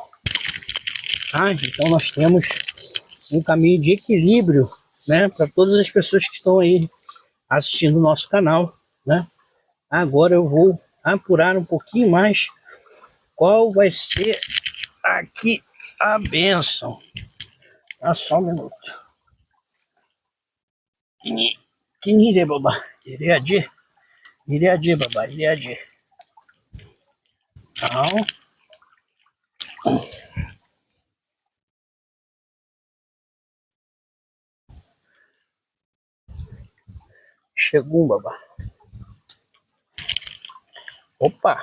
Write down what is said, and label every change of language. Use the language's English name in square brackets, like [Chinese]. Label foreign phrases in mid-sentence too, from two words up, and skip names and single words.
[Portuguese] Ah, então nós temos um caminho de equilíbrio, né, para todas as pessoas que estão aí assistindo o nosso canal, né? Agora eu vou apurar um pouquinho mais qual vai ser aqui a bênção. Tá, só um minuto. [Yoruba] Kinire babá, iriade, babá, iriade. [Portuguese] Então, chegou um babá. Opa!